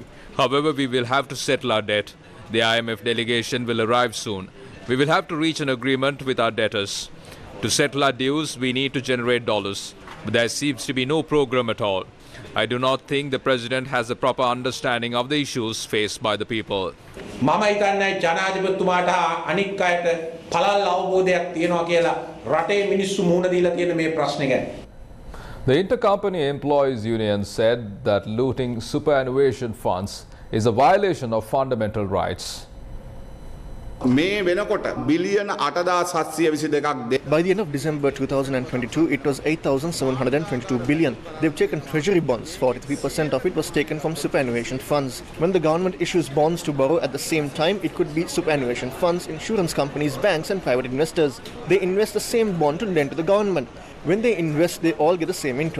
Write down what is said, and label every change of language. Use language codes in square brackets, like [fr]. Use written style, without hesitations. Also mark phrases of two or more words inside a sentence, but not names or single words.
[en] However, we will have to settle our debt. The IMF delegation will arrive soon. We will have to reach an agreement with our debtors. To settle our dues, we need to generate dollars. But there seems to be no program at all. I do not think the president has a proper understanding of the issues faced by the people. [si] මම හිතන්නේ ජනාධිපතිතුමාට අනික් අයට පළල් අවබෝධයක් තියෙනවා කියලා රටේ මිනිස්සු මුහුණ දීලා තියෙන මේ ප්‍රශ්නේ ගැන. [en] The Intercompany Employees Union said that looting superannuation funds is a violation of fundamental rights. [si] මේ වෙනකොට බිලියන 8722ක් [en] By the end of December 2022, it was 8,722 billion. They've taken treasury bonds. 43% of it was taken from superannuation funds. When the government issues bonds to borrow at the same time, it could be superannuation funds, insurance companies, banks and private investors. They invest the same bond to lend to the government. When they invest, they all get the same interest.